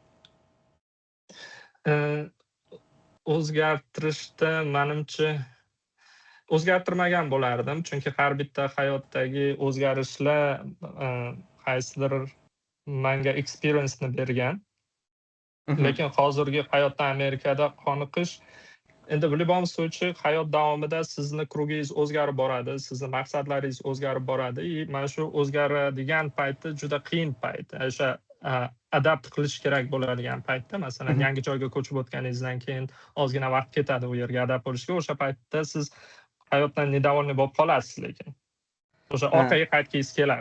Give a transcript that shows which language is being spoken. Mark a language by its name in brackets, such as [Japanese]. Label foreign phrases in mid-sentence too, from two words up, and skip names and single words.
[Uzbek] O'zgartirishda menimcha o'zgartirmagan bo'lardim, chunki har bitta hayotdagi o'zgarishlar qaysidir menga experience-ni bergan. Lekin hozirgi hayotda Amerikada qoniqish, endi [Russian] в любом случае [Uzbek] hayot davomida sizni krugingiz o'zgarib boradi, sizni maqsadlaringiz o'zgarib boradi. Mana shu o'zgaradigan paytda juda qiyin payt. O'sha adapt qilish kerak bo'ladigan paytda, masalan, yangi joyga ko'chib o'tganingizdan keyin ozgina vaqt ketadi u yerga adapt bo'lishga. O'sha paytda siz hayotdan недовольный bo'lib qolasiz, lekin o'sha orqaga qaytgingiz keladi.